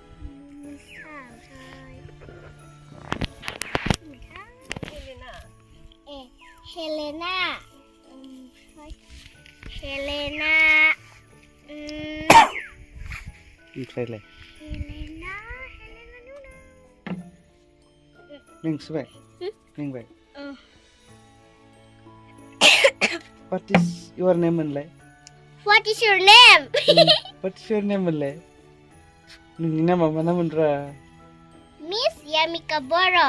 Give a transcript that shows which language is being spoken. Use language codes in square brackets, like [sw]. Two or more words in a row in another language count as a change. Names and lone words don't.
[brx] हेलेना हेलेना ओमफ्रायलाय हेलेना मेंसोबाय मेंबाय [en] What is your name मोनलाय? What is your name? What is your name मोनलाय? [brx] नोंनि नामा मा नाममोनब्रा? [en] Miss Yamika Boro.